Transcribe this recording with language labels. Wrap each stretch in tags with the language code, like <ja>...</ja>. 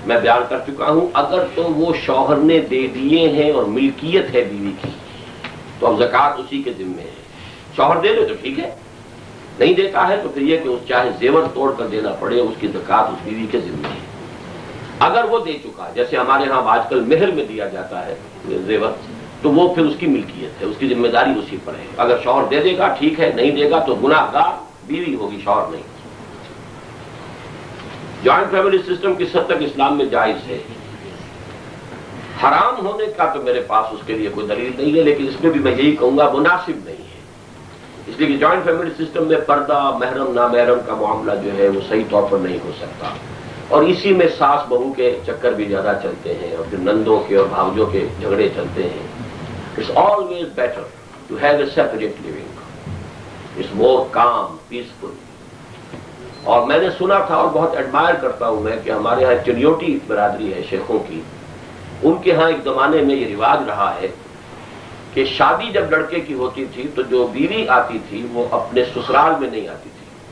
<ur>میں بیان کر چکا ہوں, اگر تو وہ شوہر نے دے دیے ہیں اور ملکیت ہے بیوی کی تو اب زکات اسی کے ذمے ہے. شوہر دے دے تو ٹھیک ہے, نہیں دیتا ہے تو پھر یہ کہ چاہے زیور توڑ کر دینا پڑے, اس کی زکات اس بیوی کے ذمے ہے. اگر وہ دے چکا, جیسے ہمارے ہاں آج کل مہر میں دیا جاتا ہے زیور, تو وہ پھر اس کی ملکیت ہے, اس کی ذمہ داری اسی پر ہے. اگر شوہر دے دے گا ٹھیک ہے, نہیں دے گا تو گناہ گار بیوی ہوگی, شوہر نہیں. جوائنٹ فیملی سسٹم کس حد تک اسلام میں جائز ہے؟ حرام ہونے کا تو میرے پاس اس کے لیے کوئی دلیل نہیں ہے, لیکن اس میں بھی میں یہی کہوں گا مناسب نہیں ہے. اس لیے کہ جوائنٹ فیملی سسٹم میں پردہ, محرم نامحرم کا معاملہ جو ہے وہ صحیح طور پر نہیں ہو سکتا, اور اسی میں ساس بہو کے چکر بھی زیادہ چلتے ہیں, اور پھر نندوں کے اور بھاؤجوں کے جھگڑے چلتے ہیں.</ur> <en>It's always better to have a separate living. It's more calm, peaceful.</en> <ur>اور میں نے سنا تھا اور بہت ایڈمائر کرتا ہوں میں کہ ہمارے یہاں چنیوٹی برادری ہے شیخوں کی, ان کے ہاں ایک زمانے میں یہ رواج رہا ہے کہ شادی جب لڑکے کی ہوتی تھی تو جو بیوی آتی تھی وہ اپنے سسرال میں نہیں آتی تھی.</ur>